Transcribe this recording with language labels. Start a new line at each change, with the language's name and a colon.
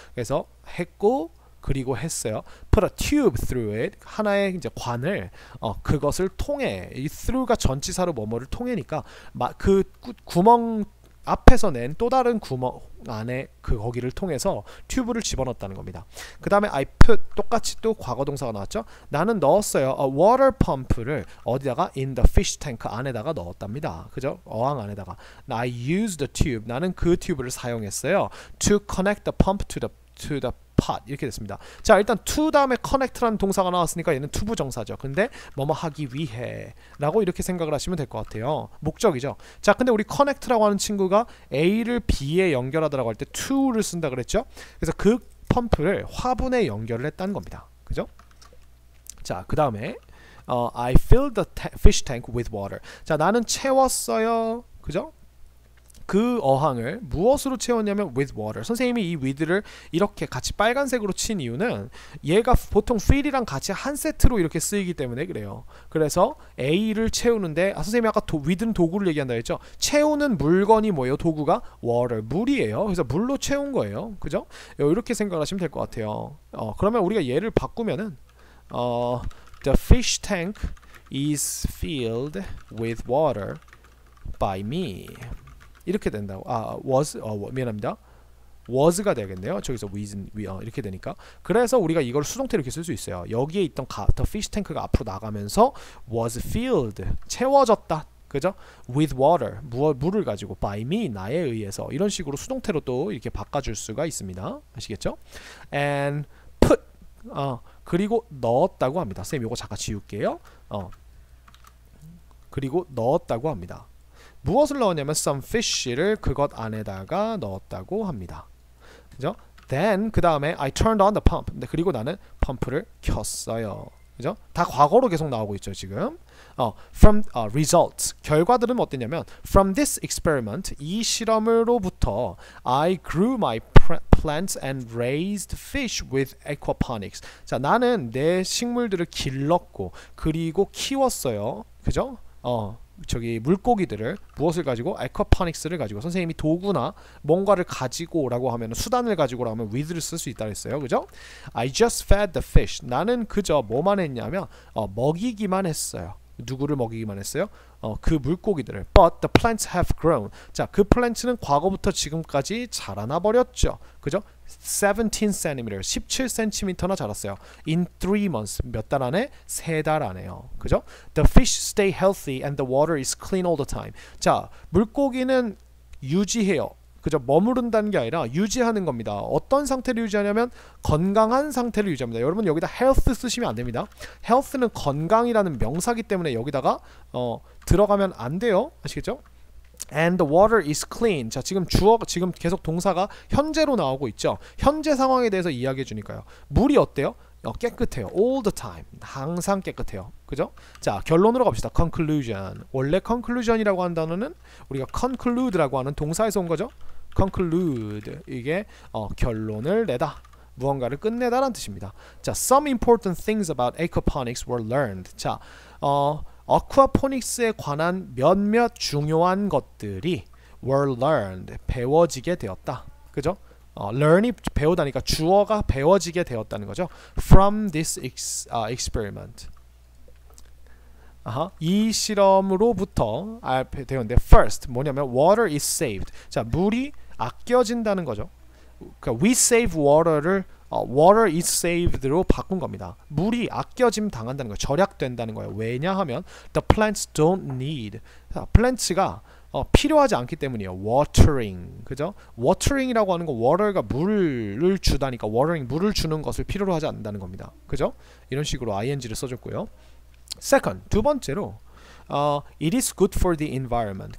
Korean: 그래서 했고 그리고 했어요.
English: put a tube through it
Korean: 하나의 이제 관을 그것을 통해 이 through가 전치사로 뭐뭐를 통해니까 그 구멍 앞에서 낸 또 다른 구멍 안에 거기를 통해서 튜브를 집어넣었다는 겁니다. 그 다음에
English: I put
Korean: 똑같이 또 과거 동사가 나왔죠. 나는 넣었어요.
English: a water pump를
Korean: 어디다가?
English: in the fish tank
Korean: 안에다가 넣었답니다. 그죠? 어항 안에다가.
English: I used the tube
Korean: 나는 그 튜브를 사용했어요.
English: to connect the pump to the pot
Korean: 이렇게 됐습니다. 자, 일단 to 다음에 connect라는 동사가 나왔으니까 얘는 투부정사죠. 근데 뭐뭐 하기 위해 라고 이렇게 생각을 하시면 될 것 같아요. 목적이죠. 자, 근데 우리 connect라고 하는 친구가 A를 B에 연결하다라고 할 때 to를 쓴다 그랬죠. 그래서 그 펌프를 화분에 연결을 했다는 겁니다. 그죠? 자, 그 다음에
English: I filled the fish tank with water.
Korean: 자, 나는 채웠어요. 그죠? 그 어항을 무엇으로 채웠냐면
English: with water.
Korean: 선생님이 이 with를 이렇게 같이 빨간색으로 친 이유는 얘가 보통 fill이랑 같이 한 세트로 이렇게 쓰이기 때문에 그래요. 그래서 A를 채우는데 선생님이 아까 with는 도구를 얘기한다 했죠. 채우는 물건이 뭐예요? 도구가 water, 물이에요. 그래서 물로 채운 거예요. 그죠? 이렇게 생각하시면 될 것 같아요. 그러면 우리가 얘를 바꾸면은
English: the fish tank is filled with water by me.
Korean: 이렇게 된다고. was 미안합니다. was가 되겠네요. 저기서 with는 이렇게 되니까. 그래서 우리가 이걸 수동태로 이렇게 쓸 수 있어요. 여기에 있던 the fish tank가 앞으로 나가면서
English: was filled
Korean: 채워졌다. 그죠?
English: with water
Korean: 물을 가지고
English: by me
Korean: 나에 의해서 이런 식으로 수동태로 또 이렇게 바꿔줄 수가 있습니다. 아시겠죠? and put 그리고 넣었다고 합니다. 선생님 이거 잠깐 지울게요. 그리고 넣었다고 합니다. 무엇을 넣었냐면
English: some fish
Korean: 를 그것 안에다가 넣었다고 합니다. 그죠?
English: Then
Korean: 그 다음에
English: I turned on the pump.
Korean: 그리고 나는 펌프를 켰어요. 그죠? 다 과거로 계속 나오고 있죠 지금.
English: From results
Korean: 결과들은 어땠냐면
English: from this experiment
Korean: 이 실험으로부터
English: I grew my plants and raised fish with aquaponics.
Korean: 자, 나는 내 식물들을 길렀고 그리고 키웠어요. 그죠? 저기 물고기들을 무엇을 가지고? 아쿠아포닉스를 가지고. 선생님이 도구나 뭔가를 가지고 라고 하면 수단을 가지고 라면 with를 쓸 수 있다 했어요.
English: 그죠? I just fed the fish.
Korean: 나는 그저 뭐만 했냐면 먹이기만 했어요. 누구를 먹이기만 했어요? 그 물고기들을.
English: But the plants have grown.
Korean: 자, 그 플랜트는 과거부터 지금까지 자라나 버렸죠. 그죠? 17cm, 17cm나 자랐어요.
English: In 3 months,
Korean: 몇 달 안에? 3달 안에요. 그죠?
English: The fish stay healthy and the water is clean all the time.
Korean: 자, 물고기는 유지해요. 그죠? 머무른다는 게 아니라 유지하는 겁니다. 어떤 상태를 유지하냐면 건강한 상태를 유지합니다. 여러분 여기다 health 쓰시면 안 됩니다. health는 건강이라는 명사기 때문에 여기다가 들어가면 안 돼요. 아시겠죠?
English: And the water is clean.
Korean: 자, 지금 지금 계속 동사가 현재로 나오고 있죠. 현재 상황에 대해서 이야기해 주니까요. 물이 어때요? 깨끗해요.
English: all the time.
Korean: 항상 깨끗해요. 그죠? 자, 결론으로 갑시다. conclusion. 원래 conclusion이라고 하는 단어는 우리가 conclude라고 하는 동사에서 온 거죠. conclude. 이게 결론을 내다. 무언가를 끝내다라는 뜻입니다.
English: 자, some important things about aquaponics were learned.
Korean: 자, 아쿠아포닉스에 관한 몇몇 중요한 것들이
English: were learned.
Korean: 배워지게 되었다. 그죠? learn이 배우다니까 주어가 배워지게 되었다는 거죠.
English: From this experiment.
Korean: 이 실험으로부터 되었는데 first 뭐냐면
English: water is saved.
Korean: 자, 물이 아껴진다는 거죠. 그러니까
English: we save water
Korean: 를
English: water is saved
Korean: 로 바꾼 겁니다. 물이 아껴짐 당한다는 거예요. 절약된다는 거예요. 왜냐하면
English: the plants don't need.
Korean: 자, plants가 필요하지 않기 때문이에요. watering, 그죠? watering이라고 하는 거 water가 물을 주다니까 watering 물을 주는 것을 필요로 하지 않는다는 겁니다. 그죠? 이런 식으로 ing를 써줬고요.
English: second,
Korean: 두 번째로
English: it is good for the environment.